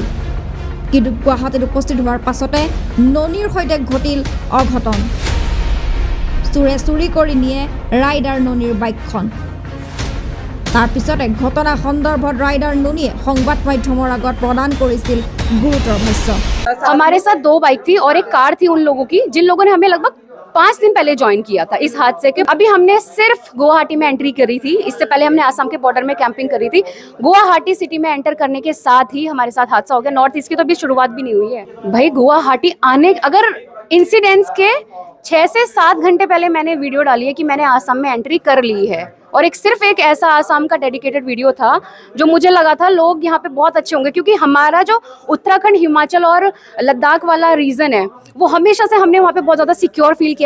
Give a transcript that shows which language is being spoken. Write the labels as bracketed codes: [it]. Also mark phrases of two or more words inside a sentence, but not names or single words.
[as] কিন্তু গুৱাহাটীত উপস্থিত হোৱাৰ পাছতে ননীৰ সৈতে ঘটিল অঘটন। চোৰে চুৰি কৰি নিয়ে ৰাইডাৰ ননীৰ বাইকখন। তাৰ পিছতে ঘটনা সন্দৰ্ভত ৰাইডাৰ ননীয়ে সংবাদ মাধ্যমৰ আগত প্ৰদান কৰিছিল গুৰুতৰ ভাষ্য। [hi] हमारे साथ 2 बाइक थी और एक कार थी उन लोगों की जिन लोगों ने हमें लगभग 5 दिन पहले ज्वाइन किया था इस हादसे के। अभी हमने सिर्फ गुवाहाटी में एंट्री करी थी, इससे पहले हमने आसाम के बॉर्डर में कैंपिंग करी थी। गुवाहाटी सिटी में एंटर करने के साथ ही हमारे साथ हादसा हो गया। नॉर्थ ईस्ट की तो अभी शुरुआत भी नहीं हुई है भाई। गुवाहाटी आने अगर इंसिडेंट्स के 6 से 7 घंटे पहले मैंने वीडियो डाली है कि मैंने आसाम में एंट्री कर ली है, और सिर्फ एक ऐसा आसाम का डेडिकेटेड वीडियो था जो मुझे लगा था लोग यहाँ पे बहुत अच्छे होंगे, क्योंकि हमारा जो उत्तराखंड, हिमाचल और लद्दाख वाला रीजन है वो हमेशा से हमने वहाँ पे बहुत ज़्यादा सिक्योर फील किया है।